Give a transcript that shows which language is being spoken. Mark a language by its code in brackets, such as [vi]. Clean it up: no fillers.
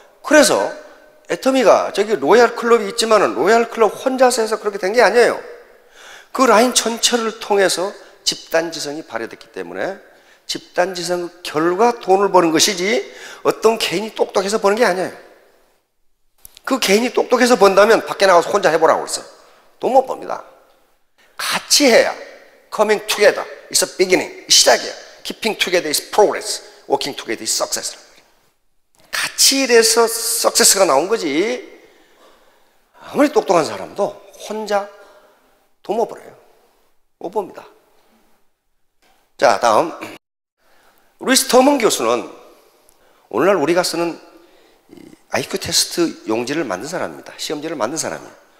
[ko] 그래서 애터미가 저기 로얄 클럽이 있지만은 로얄 클럽 혼자서 해서 그렇게 된 게 아니에요. 그 라인 전체를 통해서 집단지성이 발휘됐기 때문에 집단지성 결과 돈을 버는 것이지 어떤 개인이 똑똑해서 버는 게 아니에요. 그 개인이 똑똑해서 번다면 밖에 나가서 혼자 해보라고 그랬어요. 돈 못 법니다. 같이 해야 [en] coming together is a beginning. [ko] 시작이야. [en] keeping together is progress. working together is success. [ko] 같이 일해서 success가 나온 거지 아무리 똑똑한 사람도 혼자 돈 못 벌어요. 못 봅니다. 자, 다음 루이스 터먼 교수는 오늘날 우리가 쓰는 IQ 테스트 용지를 만든 사람입니다. 시험지를 만든 사람이에요.